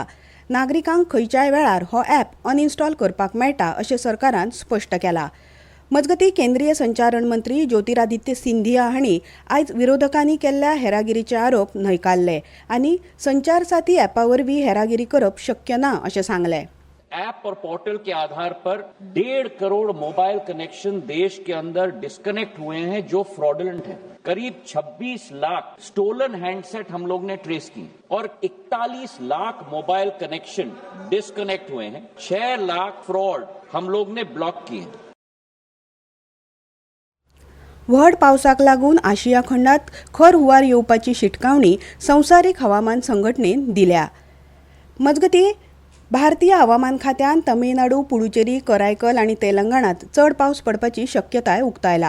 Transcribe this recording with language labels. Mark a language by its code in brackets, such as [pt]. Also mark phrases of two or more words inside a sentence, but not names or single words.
[kok] नागरिकांक खंयच्याय वेळार हो [en] app uninstall [kok] करपाक मेळटा अशें सरकारान स्पश्ट केलां. मजगती केंद्रीय संचारण मंत्री ज्योतिरादित्य सिंधिया हांणी आयज विरोधकांनी केल्ल्या हेरागिरीचे आरोप न्हयकारले आनी संचार साथी ॲपा वरवीं हेरागिरी करप शक्य ना अशें सांगलें. [hi] ऐप और पोर्टल के आधार पर 1.5 करोड़ [en] mobile connection [hi] देश के अंदर डिस्कनेक्ट हुए हैं जो फ्रॉडुलेंट हैं. करीब 26 लाख [en] stolen handset [hi] हम लोग ने ट्रेस की और 41 लाख [en] mobile connection [hi] डिस्कनेक्ट हुए हैं. 6 लाख फ्रॉड हम लोग ने ब्लॉक किए. [kok] व्हड पावसाक लागून आशिया खंडात खर हुंवार येवपाची शिटकावणी संवसारीक हवामान संघटनेन दिल्या. मजगती भारतीय हवामान खात्यान तमिळनाडू, पुडुचेरी, करायकल आनी तेलंगणात चड पावस पडपाची शक्यताय उक्तायला.